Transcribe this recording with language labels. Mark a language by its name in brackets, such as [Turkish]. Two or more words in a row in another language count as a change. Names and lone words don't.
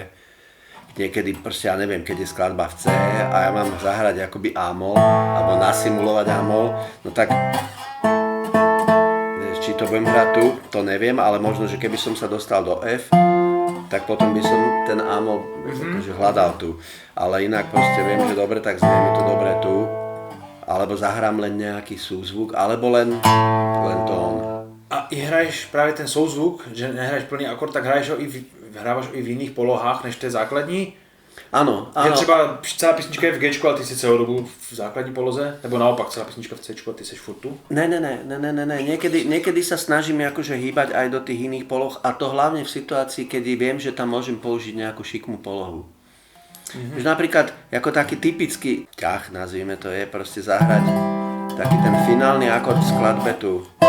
[Slovak] Niekedy proste ja neviem, keď je skladba v C a ja mám zahrať akoby A-mol, alebo nasimulovať A-mol, no tak či to budem hrať tu, to neviem, ale možno, že keby som sa dostal do F, tak potom by som ten A-mol akože hľadal tu. Ale inak proste viem, že dobre, tak znie mi to dobre tu. Alebo zahrám len nejaký súzvuk, alebo len tón. [Czech] A i hraješ právě ten souzvuk, že nehraješ plný akord, tak hráváš ho i v jiných polohách než té základní? [Slovak] Áno. [Czech] Je třeba celá písnička je v Gčku a ty si celou dobu v základní poloze? Nebo naopak celá písnička v Cčku a ty seš furt tu? Ne. [Slovak] Niekedy sa snažím akože hýbať aj do tých iných poloh a to hlavne v situácii, kedy viem, že tam môžem použiť nejakú šikmú polohu. Že napríklad, ako taký typický ťah, nazvime to, je proste zahrať taký ten finálny akord v skladbe tu.